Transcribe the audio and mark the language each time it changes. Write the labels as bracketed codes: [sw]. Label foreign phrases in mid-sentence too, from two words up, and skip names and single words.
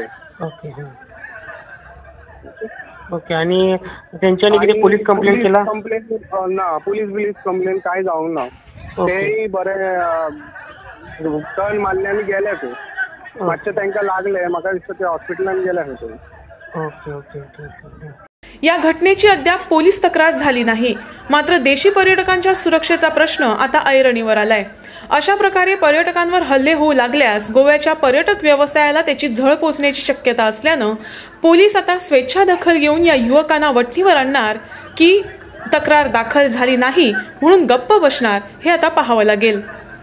[kok] ओके। ओके। आणि तेंच्यांनी कितें [en] police complaint [kok] केला? कंप्लेंट ना, [en] police complaint [kok] काय जावंक ना। तेय बरे टर्न मारले आनी गेले ते। मातशें तांकां लागले, म्हाका दिसता ते हॉस्पिटलान गेले खंय। ओके ओके ओके। [mr] या घटनेची अद्याप पोलीस तक्रार झाली नाही। मात्र देशी पर्यटकांच्या सुरक्षेचा प्रश्न आता ऐरणीवर आलाय। अशा प्रकारे पर्यटकांवर हल्ले होऊ लागल्यास गोव्याच्या पर्यटक व्यवसायाला त्याची झळ पोचण्याची शक्यता असल्यानं पोलीस आता स्वेच्छा दखल घेऊन या युवकांना वठणीवर आणणार की तक्रार दाखल झाली नाही म्हणून गप्प बसणार हे आता पाहावं लागेल।